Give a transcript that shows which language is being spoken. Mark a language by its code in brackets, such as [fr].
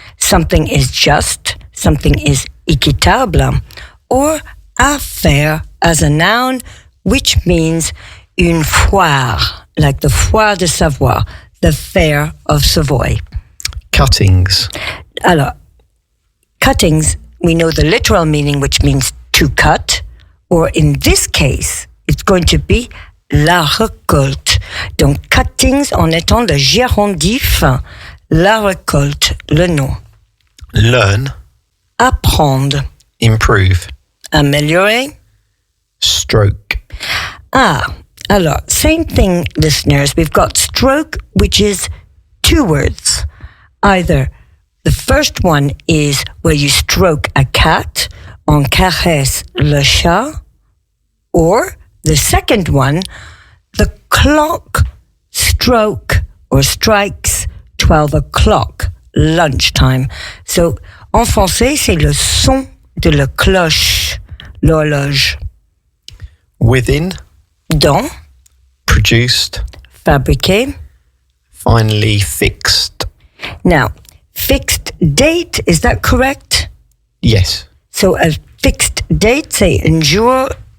[en] Something is just, something is équitable, or affaire as a noun, which means une foire, like the foire de Savoie, the fair of Savoy. Cuttings. Alors, cuttings, we know the literal meaning, which means to cut, or in this case, it's going to be [fr] la récolte. Donc, cuttings en étant le gérondif, la récolte, le nom. [en] Learn. [fr] Apprendre. [en] Improve. [fr] Améliorer. [en] Stroke. Alors, same thing, listeners. We've got stroke, which is two words. Either the first one is where you stroke a cat, [fr] on caresse le chat, [en] or the second one, the clock stroke or strikes 12 o'clock, lunchtime. [fr] So, en français, c'est le son de la cloche, l'horloge. [en] Within. [fr] Dans. [en] Produced. [fr] Fabriqué. [en] Finally fixed. Now, fixed date, is that correct? Yes. So a fixed date, [fr] c'est un jour